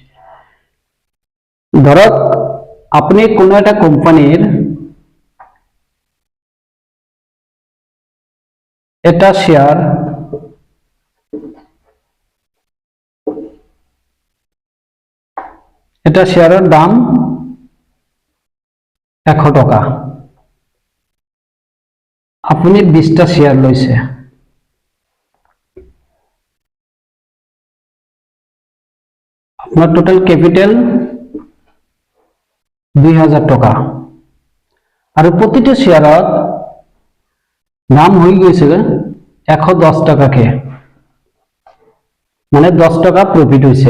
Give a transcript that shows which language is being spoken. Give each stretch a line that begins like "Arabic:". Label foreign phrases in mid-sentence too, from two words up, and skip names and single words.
Assamese: ধৰক আপুনি কোনো এটা কোম্পানীৰ এটা শেয়াৰৰ দাম
Bangla: 100 টকা,
Assamese: আপুনি 20টা শেয়ার লৈছে,
Bangla: আপনার
English: total capital
Bangla: 2000 টকা আর প্রতিটা শেয়ারত দাম হয়ে গেছে 110 টাকাকে, মানে 10 টাকা প্রফিট হয়েছে।